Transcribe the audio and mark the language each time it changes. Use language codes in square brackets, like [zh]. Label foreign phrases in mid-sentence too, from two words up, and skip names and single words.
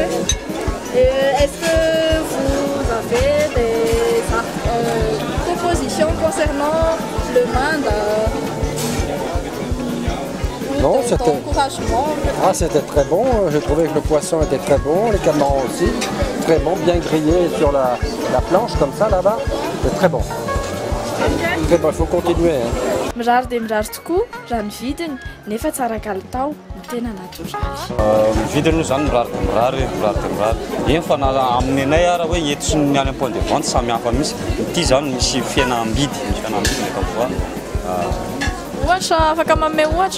[fr] Est-ce que vous avez des propositions concernant le Inde? Non, c'était... encouragement. Ah, c'était très bon. J'ai trouvé que le poisson était très bon, les camarons aussi. Très bon, bien grillé sur la planche comme ça là-bas. C'est très bon. Très bon, il faut continuer. Hein. [mg] Mirary dia mirary tokoa raha ny vidiny nefa tsara kalitao no tena natoraly. Vidiny zany mirary eny fa amin'ny anay ara hoe eto sy ny any am- [fr] point de vente [mg] samy hafa misy. Ity zany misy fihenam-bidy, ndraiky voa. Ohatra afaka manome ohatra?